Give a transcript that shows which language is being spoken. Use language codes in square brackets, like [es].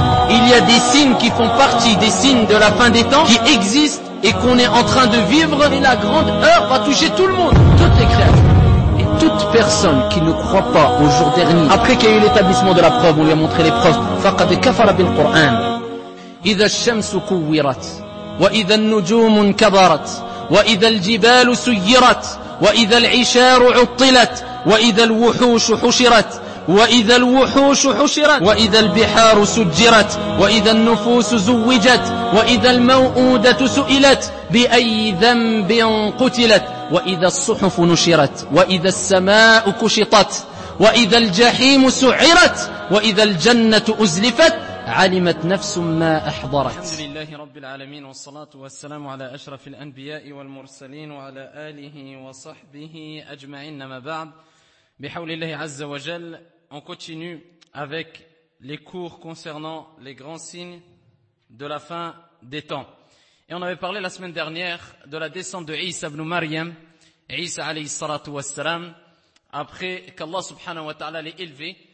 [fr] Il y a des signes qui font partie des signes de la fin des temps, qui existent et qu'on est en train de vivre. Et la grande heure va toucher tout le monde, toutes les créatures. Et toute personne qui ne croit pas au jour dernier, après qu'il y a eu l'établissement de la preuve, on lui a montré les preuves. [ar] Faqad kafara bil Qur'an. إذا الشمس كورت وإذا النجوم كبرت وإذا الجبال سيرت وإذا العشار عطلت وإذا الوحوش حشرت وإذا الوحوش حشرت وإذا البحار سجرت وإذا النفوس زوجت وإذا الموءودة سئلت بأي ذنب قتلت وإذا الصحف نشرت وإذا السماء كشطت وإذا الجحيم سعرت وإذا الجنة أزلفت علمت نفس ما أحضرت. الحمد لله رب العالمين والصلاة والسلام على أشرف الأنبياء والمرسلين وعلى آله وصحبه أجمعين. ما بعد بحول الله عز وجل. [fr] On continue avec les cours concernant les grands signes de la fin des temps. Et on avait parlé la semaine dernière de la descente de Isa ibn Maryam, Isa alayhi salatu wassalam, après qu'Allah subhanahu wa ta'ala l'ait élevé.